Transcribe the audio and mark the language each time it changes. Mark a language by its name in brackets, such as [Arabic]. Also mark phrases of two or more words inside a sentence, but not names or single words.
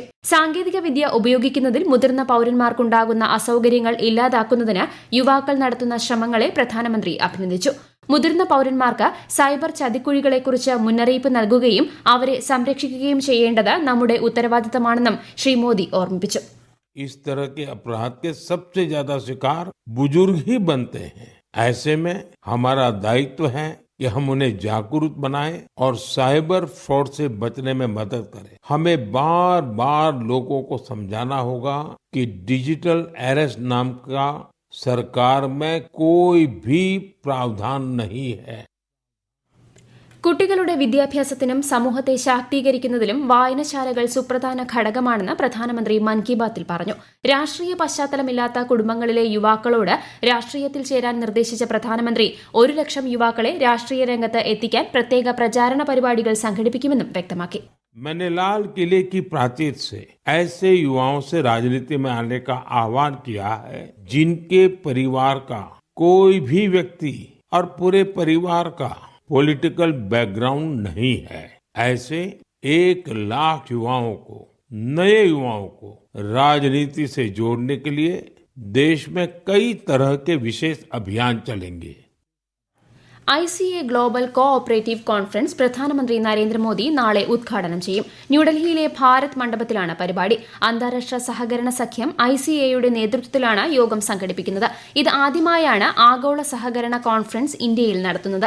[Malayalam] സാങ്കേതിക വിദ്യ ഉപയോഗിക്കുന്നതിൽ മുതിർന്ന പൌരന്മാർക്കുണ്ടാകുന്ന അസൌകര്യങ്ങൾ ഇല്ലാതാക്കുന്നതിന് യുവാക്കൾ നടത്തുന്ന ശ്രമങ്ങളെ പ്രധാനമന്ത്രി അഭിനന്ദിച്ചു. മുതിർന്ന പൌരന്മാർക്ക് സൈബർ ചതിക്കുഴികളെക്കുറിച്ച് മുന്നറിയിപ്പ് നൽകുകയും അവരെ സംരക്ഷിക്കുകയും ചെയ്യേണ്ടത് നമ്മുടെ ഉത്തരവാദിത്തമാണെന്നും ശ്രീ മോദി ഓർമ്മിപ്പിച്ചു. [Hindi] इस तरह के अपराध के सबसे ज्यादा शिकार बुजुर्ग ही बनते हैं. ऐसे में हमारा दायित्व है कि हम उन्हें जागरूक बनाएं और [English] cyber fraud [Hindi] से बचने में मदद करें. हमें बार बार लोगों को समझाना होगा कि [English] digital arrest [Hindi] नाम का सरकार में कोई भी प्रावधान नहीं है. [Malayalam] കുട്ടികളുടെ വിദ്യാഭ്യാസത്തിനും സമൂഹത്തെ ശാക്തീകരിക്കുന്നതിലും വായനശാലകൾ സുപ്രധാന ഘടകമാണെന്ന് പ്രധാനമന്ത്രി മൻ കി ബാത്തിൽ പറഞ്ഞു. രാഷ്ട്രീയ പശ്ചാത്തലമില്ലാത്ത കുടുംബങ്ങളിലെ യുവാക്കളോട് രാഷ്ട്രീയത്തിൽ ചേരാൻ നിർദ്ദേശിച്ച പ്രധാനമന്ത്രി 1 ലക്ഷം യുവാക്കളെ രാഷ്ട്രീയ രംഗത്ത് എത്തിക്കാൻ പ്രത്യേക പ്രചാരണ പരിപാടികൾ സംഘടിപ്പിക്കുമെന്നും വ്യക്തമാക്കി. [Hindi] मैंने लाल किले की प्राचीर से ऐसे युवाओं से राजनीति में आने का आह्वान किया है जिनके परिवार का कोई भी व्यक्ति और पूरे परिवार का [English] political background [Hindi] नहीं है. ऐसे 1 लाख युवाओं को, नए युवाओं को राजनीति से जोड़ने के लिए देश में कई तरह के विशेष अभियान चलेंगे. [Malayalam] ICA ഗ്ലോബൽ കോ ഓപ്പറേറ്റീവ് കോൺഫറൻസ് പ്രധാനമന്ത്രി നരേന്ദ്രമോദി നാളെ ഉദ്ഘാടനം ചെയ്യും. ന്യൂഡൽഹിയിലെ ഭാരത് മണ്ഡപത്തിലാണ് പരിപാടി. അന്താരാഷ്ട്ര സഹകരണ സഖ്യം ICAയുടെ നേതൃത്വത്തിലാണ് യോഗം സംഘടിപ്പിക്കുന്നത്. ഇത് ആദ്യമായാണ് ആഗോള സഹകരണ കോൺഫറൻസ് ഇന്ത്യയിൽ നടത്തുന്നത്.